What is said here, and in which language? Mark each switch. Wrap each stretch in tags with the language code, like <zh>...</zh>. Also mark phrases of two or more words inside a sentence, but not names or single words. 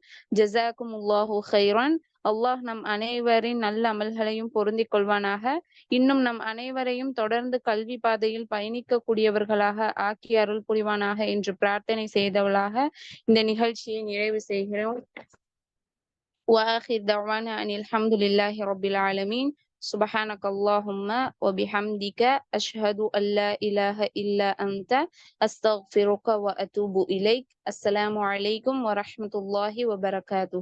<ar>جزاكم الله خيرا.</ar> <ta>அல்லாஹ் நம் அனைவரின் நல்ல அமல்களையும் பொருந்திக் கொள்வானாக. இன்னும் நம் அனைவரையும் தொடர்ந்து கல்வி பாதையில் பயணிக்க கூடியவர்களாக ஆக்கி அருள் புரிவானாக என்று பிரார்த்தனை செய்தவளாக இந்த நிகழ்ச்சியை நிறைவு செய்கிறோம்.</ta> <ar>وآخر دعوانا أن الحمد لله رب العالمين. سبحانك اللهم وبحمدك أشهد أن لا إله إلا أنت أستغفرك وأتوب إليك. السلام عليكم ورحمة الله وبركاته.</ar>